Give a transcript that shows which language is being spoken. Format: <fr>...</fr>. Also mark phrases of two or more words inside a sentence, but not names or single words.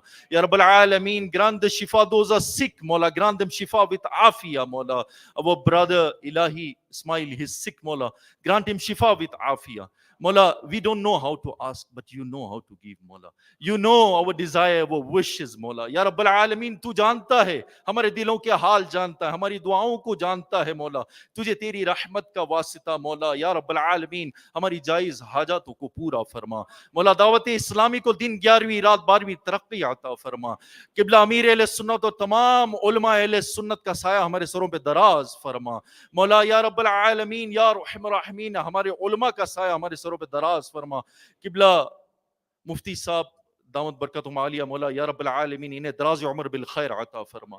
<ar>يا رب العالمين,</ar> <en>grant the shifa, those are sick, Mawla, grant them shifa with afia, Mawla. Our brother Ilahi Ismail, he's sick, Mawla, grant him shifa with afia. Mawla, we don't know how to ask, but you know how to give, Mawla. You know our desire, our wishes, Mawla.</en> <ar>يا رب العالمين,</ar> <ur>تو جانتا ہے، ہمارے دلوں کے حال جانتا ہے، ہماری دعاؤں کو جانتا ہے، مولا. تجھے تیری رحمت کا واسطہ، مولا.</ur> <ar>یا رب العالمین,</ar> <ur>ہماری جائز حاجتوں کو پورا فرما. Mawla, دعوت اسلامی کو دن 11ویں رات 12ویں ترقی عطا فرما. قبلہ امیر اہل سنت اور تمام علماء اہل سنت کا سایہ ہمارے سروں پہ دراز فرما. مولا</ur> <ar>یا رب العالمین یا ارحم الراحمین,</ar> <ur>ہمارے علماء کا سایہ ہمارے سروں پہ دراز فرما. قبلہ مفتی صاحب</ur> <ar>دامت برکاتہم العالیہ,</ar> <ur>مولا</ur> <ar>یا رب العالمین</ar> <ur>انہیں دراز عمر</ur> <ar>بالخیر</ar> <ur>عطا فرما.</ur>